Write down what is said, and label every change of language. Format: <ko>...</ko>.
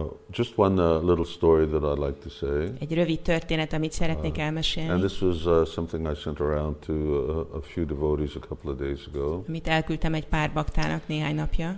<en>Just one little story that I'd like to say.</en> <hu>Egy rövid történet, amit szeretnék elmesélni.</hu> <en>And this was something I sent around to a few devotees a couple of days ago.</en> <hu>Amit elküldtem egy pár baktának néhány napja.</hu>